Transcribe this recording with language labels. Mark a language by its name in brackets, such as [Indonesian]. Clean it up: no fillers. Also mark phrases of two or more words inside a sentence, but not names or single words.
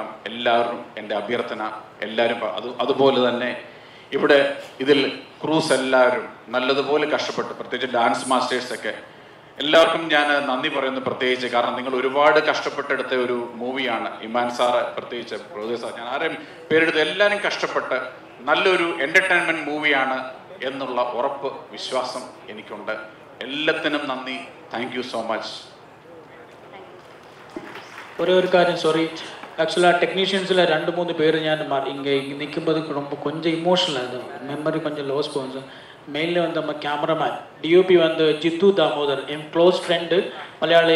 [Malayalam] എല്ലാവരും എൻ്റെ അഭ്യർത്ഥന, എല്ലാവരും അതുപോലെ തന്നെ ഇവിടെ ഇതിൽ ക്രൂസ് എല്ലാവരും നല്ലതുപോലെ കഷ്ടപ്പെട്ട്, പ്രത്യേകിച്ച് ഡാൻസ് മാസ്റ്റേഴ്സൊക്കെ എല്ലാവർക്കും ഞാൻ നന്ദി പറയുന്നു പ്രത്യേകിച്ച്. കാരണം നിങ്ങൾ ഒരുപാട് കഷ്ടപ്പെട്ടെടുത്ത ഒരു മൂവിയാണ്. ഇമാൻ സാറ് പ്രത്യേകിച്ച്, പ്രൊഡ്യൂസർ സാർ, ഞാൻ ആരെയും പേരെടുത്ത് എല്ലാവരും കഷ്ടപ്പെട്ട് നല്ലൊരു എൻ്റർടൈൻമെൻറ്റ് മൂവിയാണ് എന്നുള്ള ഉറപ്പ്, വിശ്വാസം എനിക്കുണ്ട്. എല്ലാത്തിനും നന്ദി. [English] thank you so much. [Tamil] ஒரு காரியம், சாரி, ஆக்சுவலாக டெக்னீஷியன்ஸில் 2-3 பேர் ഞാൻ இங்கே நிற்கும்போது ரொம்ப கொஞ்சம் இமோஷனல் ஆகுது, மெமரி கொஞ்சம் லாஸ் போகுது. மெயினில் வந்து நம்ம கேமராமேன் DOP வந்து ஜித்து தாமோதர், என் க்ளோஸ் ஃப்ரெண்டு மலையாளி.